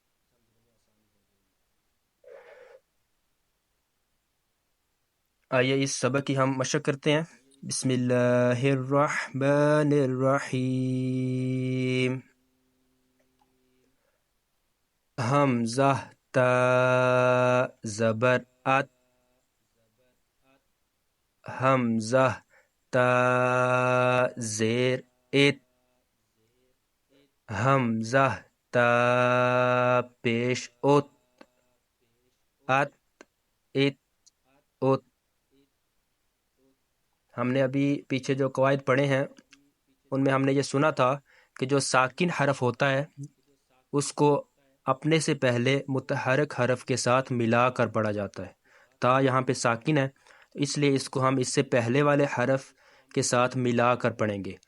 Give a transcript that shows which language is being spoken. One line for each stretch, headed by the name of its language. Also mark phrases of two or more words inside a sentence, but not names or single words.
Urdu: آئیے اس سبق کی ہم مشق کرتے ہیں.
Arabic: بسم اللہ الرحمن الرحیم.
Urdu: حمزہ تا زبر ات. حمزہ تا زیر ات. حمزہ تا پیش ات. ات ات ات. ہم نے ابھی پیچھے جو قواعد پڑھے ہیں ان میں ہم نے یہ سنا تھا کہ جو ساکن حرف ہوتا ہے اس کو اپنے سے پہلے متحرک حرف کے ساتھ ملا کر پڑھا جاتا ہے. تا یہاں پہ ساکن ہے اس لیے اس کو ہم اس سے پہلے والے حرف کے ساتھ ملا کر پڑھیں گے.